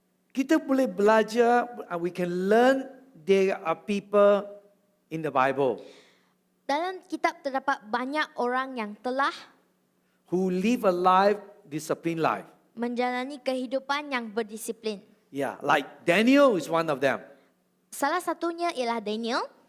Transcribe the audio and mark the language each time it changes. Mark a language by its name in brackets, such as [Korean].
[Malay] Kita boleh belajar, [English] we can learn there are people in the Bible [Malay] Dalam kitab terdapat banyak orang yang telah [English] who live a life, disciplined life. [Malay] menjalani kehidupan yang berdisiplin. [English] Yeah, like Daniel is one of them. [Malay] Salah satunya ialah Daniel,